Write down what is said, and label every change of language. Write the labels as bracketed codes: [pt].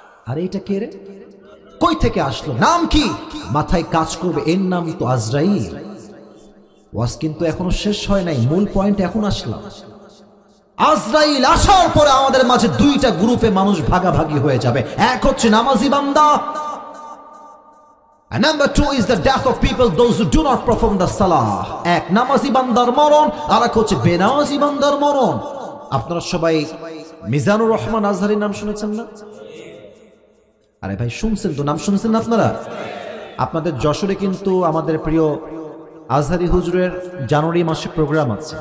[bn] আরে এটা কে রে, কই থেকে আসলো, নাম কি? মাথায় কাজ করবে, এর নাম তো আজরাইল। ওয়াজ কিন্তু এখনো শেষ হয় নাই, মূল পয়েন্ট এখন আসলাম। আজরাইল আসার পরে আমাদের মাঝে দুইটা গ্রুপে মানুষ ভাগাভাগি হয়ে যাবে। এক হচ্ছে নামাজি বান্দা, [en] and number two is the death of people those who do not perform the salah. [bn] এক নামাজি বান্দার মরণ, আর এক হচ্ছে বেনামাজি বান্দার মরণ। আপনারা সবাই মিজানুর রহমান আজহারীর নাম শুনেছেন না? আরে ভাই শুনছেন তো, নাম শুনেছেন না আপনারা? আপনাদের যশোরে কিন্তু আমাদের প্রিয় আজহারী হুজুরের জানুয়ারি মাসে প্রোগ্রাম আছে।